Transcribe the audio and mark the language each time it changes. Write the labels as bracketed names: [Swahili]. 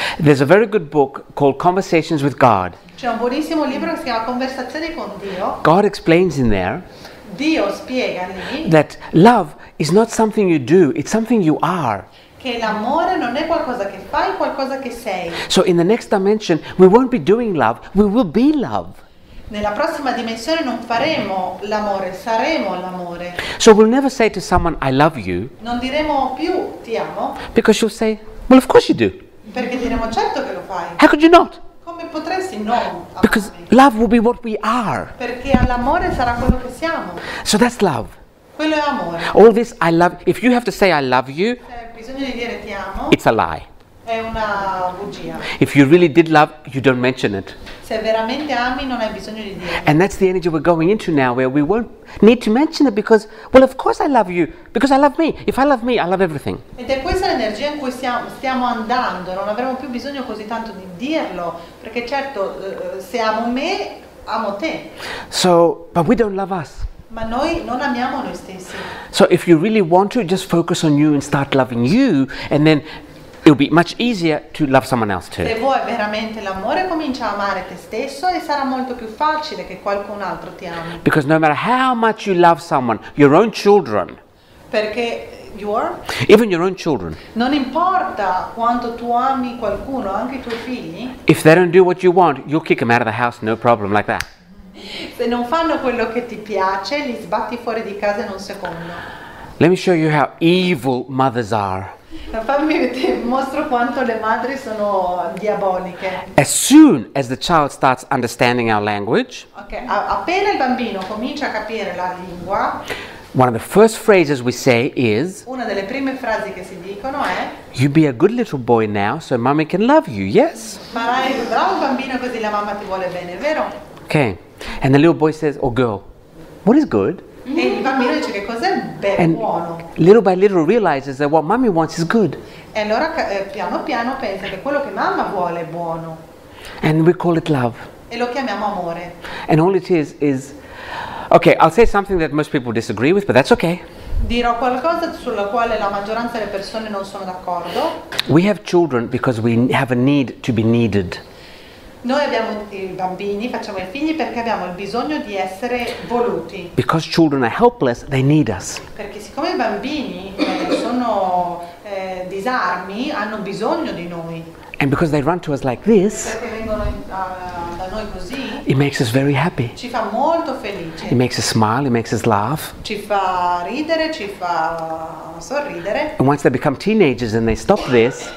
[English] There's a very good book called Conversations with God. [Italian] C'è un buonissimo libro che si chiama Conversazioni con Dio. [English] God explains in there [Italian] Dio spiega lì [English] that love is not something you do, it's something you are. [Italian] che l'amore non è qualcosa che fai, è qualcosa che sei. [English] So in the next dimension, we won't be doing love, we will be love. [Italian] Nella prossima dimensione non faremo l'amore, saremo l'amore. [English] So we'll never say to someone, I love you, [Italian] Non diremo più ti amo, [English] because you'll say, well, of course you do. [Italian] perché diremo certo che lo fai. [English] How could you not? [Italian] Come potresti non [English] Because [Italian] amarmi? [English] love will be what we are. [Italian] Perché l'amore sarà quello che siamo. [English] So that's love. [Italian] Quello è amore. [English] All this I love, if you have to say I love you, [Italian] Se hai bisogno di dire ti amo, [English] it's a lie. [Italian] è una bugia. [English] If you really did love, you don't mention it. [Italian] Se veramente ami non hai bisogno di dire. [English] And that's the energy we're going into now, where we won't need to mention it because, well, of course I love you, because I love me. If I love me, I love everything. [Italian] Ed è questa l'energia in cui stiamo andando, non avremo più bisogno così tanto di dirlo, perché certo se amo me, amo te. [English] So, but we don't love us. [Italian] Ma noi non amiamo noi stessi. [English] So if you really want to, just focus on you and start loving you, and then it'll be much easier to love someone else too. [Italian] Se vuoi veramente l'amore, comincia a amare te stesso e sarà molto più facile che qualcun altro ti ami. [English] Because no matter how much you love someone, your own children, [Italian] Perché [English] even your own children, [Italian] non importa quanto tu ami qualcuno, anche i tuoi figli, [English] if they don't do what you want, you'll kick them out of the house, no problem, like that. [Italian] se non fanno quello che ti piace, li sbatti fuori di casa in un secondo. [English] Let me show you how evil mothers are. [Italian] Ti mostro quanto le madri sono diaboliche. [English] As soon as the child starts understanding our language, [Italian] Ok, appena il bambino comincia a capire la lingua, [English] one of the first phrases we say is, [Italian] una delle prime frasi che si dicono è: [English] you be a good little boy now so mommy can love you, yes? [Italian] farai un bravo bambino così la mamma ti vuole bene, vero? [English] Okay. And the little boy says, or girl, what is good? [Italian] E il bambino dice che cos'è [English] And [Italian] buono. [English] little by little realizes that what mommy wants is good. [Italian] E allora piano piano pensa che quello che mamma vuole è buono. [English] And we call it love. [Italian] E lo chiamiamo amore. [English] And all it is, okay, I'll say something that most people disagree with, but that's okay. [Italian] Dirò qualcosa sulla quale la maggioranza delle persone non sono d'accordo. [English] We have children because we have a need to be needed. [Italian] Noi abbiamo i bambini, facciamo i figli perché abbiamo il bisogno di essere voluti. [English] Because children are helpless, they need us. [Italian] Perché siccome i bambini sono disarmi, hanno bisogno di noi. [English] And because they run to us like this, [Italian] Perché vengono da noi così, [English] it makes us very happy. [Italian] ci fa molto felici. [English] It makes us smile, it makes us laugh. [Italian] Ci fa ridere, ci fa sorridere. [English] And once they become teenagers and they stop this,